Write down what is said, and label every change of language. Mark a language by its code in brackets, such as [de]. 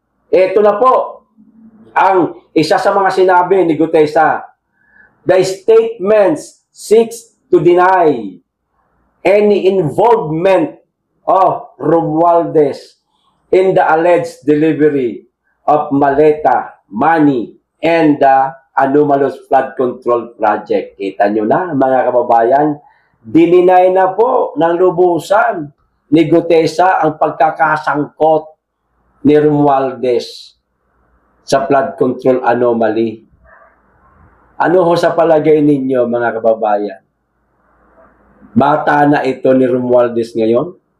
[tl] Ito na po ang isa sa mga sinabi ni Gutesa. [en] The statements seeks to deny any involvement of Romualdez in the alleged delivery of maleta, money, and the anomalous flood control project. [tl] Kita nyo na, mga kababayan, dininay na po ng lubusan ni Gutesa ang pagkakasangkot ni Romualdez sa [en] flood control anomaly. [tl] Ano ho sa palagay ninyo, mga kababayan? Bata na ito ni Romualdez ngayon?